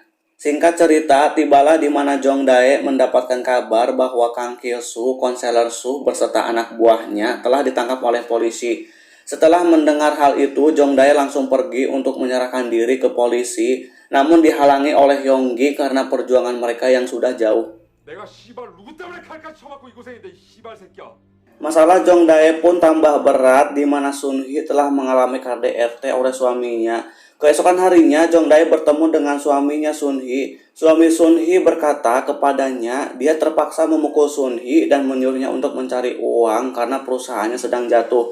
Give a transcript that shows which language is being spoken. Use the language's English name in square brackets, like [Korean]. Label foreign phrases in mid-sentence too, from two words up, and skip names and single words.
[Indonesian] Singkat cerita, tibalah di mana Jong Dae mendapatkan kabar bahwa Kang Kyo-su, konselor Su, beserta anak buahnya telah ditangkap oleh polisi. Setelah mendengar hal itu, Jong Dae langsung pergi untuk menyerahkan diri ke polisi, namun dihalangi oleh Yonggi karena perjuangan mereka yang sudah jauh. [Korean] 내가 씨발 누구 때문에 칼까지 쳐맞고 이 고생인데 이 씨발 새끼야. [Indonesian] Masalah Jong Dae pun tambah berat di mana Sun Hee telah mengalami KDRT oleh suaminya. Keesokan harinya Jong Dae bertemu dengan suaminya Sun Hee. Suami Sun Hee berkata kepadanya dia terpaksa memukul Sun Hee dan menyuruhnya untuk mencari uang karena perusahaannya sedang jatuh.